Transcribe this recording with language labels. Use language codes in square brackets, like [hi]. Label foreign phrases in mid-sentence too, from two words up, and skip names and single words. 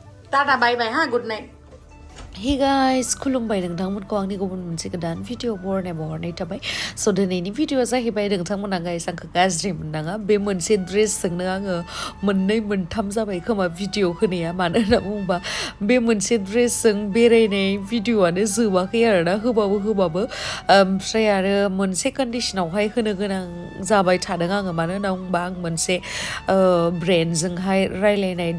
[en] Tada bye bye ha, good night. Hey guys, [brx] Khulumbai nwngthangमोनखौ आंनि गुबुन मोनसे गोदान भिडिअ बरायनाय थाबाय स' दिनैनि भिडिअआ जाहैबाय नोंथांमोना गाइस आंखौ गाज्रि मोननाङा बे मोनसे ड्रेसजोंनो आङो मोननै मोनथाम जाबाय खोमा भिडिअ होनाया मानो होनना बुङोबा बे मोनसे ड्रेसजों बेरायनाय भिडिअआनो जोबाखै आरोना होबाबो ओमफ्राय आरो मोनसे कन्डिशनावहाय होनो गोनां जाबाय थादों आङो मानो होनना बुङोबा आं मोनसे ब्रेन्डजोंहाय रायलायनाय